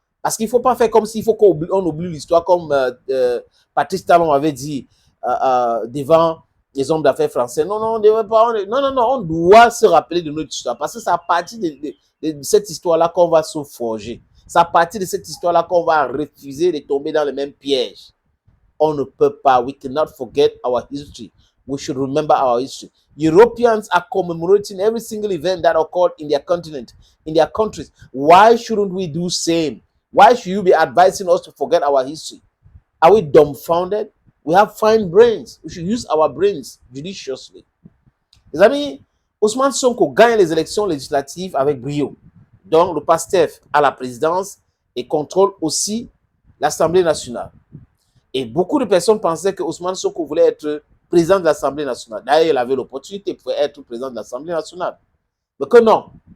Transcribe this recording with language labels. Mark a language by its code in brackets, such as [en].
[fr] Parce qu'il ne faut pas faire comme s'il faut qu'on oublie l'histoire, comme Patrice Talon avait dit devant les hommes d'affaires français. Non, non, on devait pas, on doit se rappeler de notre histoire. Parce que c'est à partir de cette histoire-là qu'on va se forger. C'est à partir de cette histoire-là qu'on va refuser de tomber dans le même piège. On ne peut pas. [en] We cannot forget our history. We should remember our history. Europeans are commemorating every single event that occurred in their continent, in their countries. Why shouldn't we do the same? Why should you be advising us to forget our history? Are we dumbfounded? We have fine brains. We should use our brains judiciously. [fr] Les amis, Ousmane Sonko gagne les élections législatives avec brio. Donc, le PASTEF a la présidence et contrôle aussi l'Assemblée nationale. Et beaucoup de personnes pensaient que Ousmane Sonko voulait être président de l'Assemblée nationale. D'ailleurs, il avait l'opportunité de être président de l'Assemblée nationale. Mais que non.